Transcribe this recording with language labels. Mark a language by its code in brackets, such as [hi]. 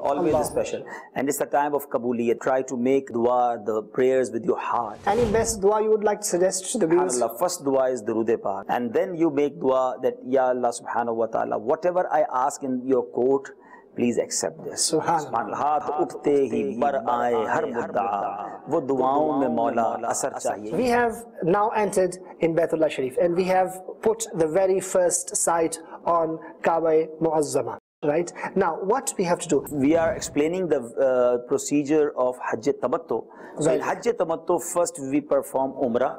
[en] Always special. And it's the time of Qabuliyat. Try to make dua, the prayers with your heart. Any best dua you would like to suggest to the viewers? SubhanAllah, first dua is Durood Pak. And then you make dua that, Ya Allah subhanahu wa ta'ala, whatever I ask in your court, please accept this. Subhanallah. [ur] ہاتھ اٹھتے ہی بر آئے ہر مدعا وہ دعاؤں میں مولا اثر چاہیے. [en] We have now entered in Baitullah Sharif and we have put the very first sight on Kaaba Muazzama. Right? Now, what we have to do? We are explaining the procedure of Hajj Tamattu. So in Hajj Tamattu, first we perform Umrah.